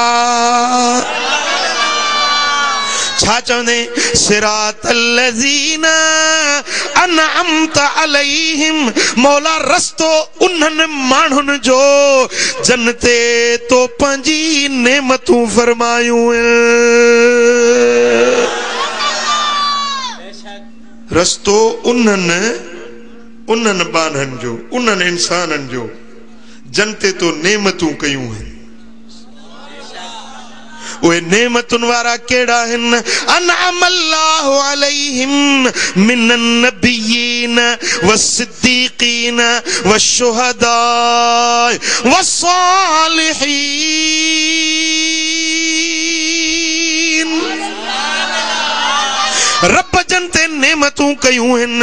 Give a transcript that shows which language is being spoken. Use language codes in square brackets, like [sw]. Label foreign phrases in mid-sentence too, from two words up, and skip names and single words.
[sd] छा चवंदे [ar] صراط الذين أنعمت عليهم [sd] मौला रस्तो उन्हनि माण्हुनि जो जन्नते तो पंहिंजी नेमतूं फरमायूं। रस्तो उन्हनि बाननि जो, उन्हनि इंसाननि जो जनते तो नेमतूं कयूं आहिनि। उहे नेमतुनि वारा केड़ा आहिनि? [ar] أنعم الله عليهم من النبيين والصديقين والشهداء والصالحين. [sd] रब जनते नेमतूं कयूं आहिनि।